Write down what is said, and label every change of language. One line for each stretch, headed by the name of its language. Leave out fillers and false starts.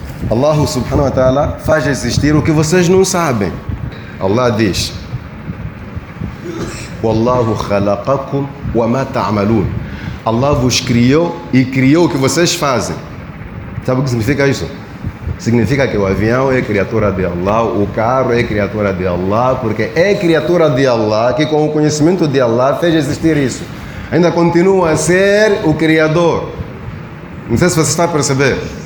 Portuguese: Allah subhanahu wa ta'ala faz existir o que vocês não sabem. Allah diz:
Arabic: وَاللَّهُ خَلَقَكُمْ وَمَا تَعْمَلُونَ.
Portuguese: Allah vos criou e criou o que vocês fazem. Sabe o que significa isso? Significa que o avião é criatura de Allah, o carro é criatura de Allah, porque é criatura de Allah que com o conhecimento de Allah fez existir isso. Ainda continua a ser o Criador. Não sei se você está a perceber.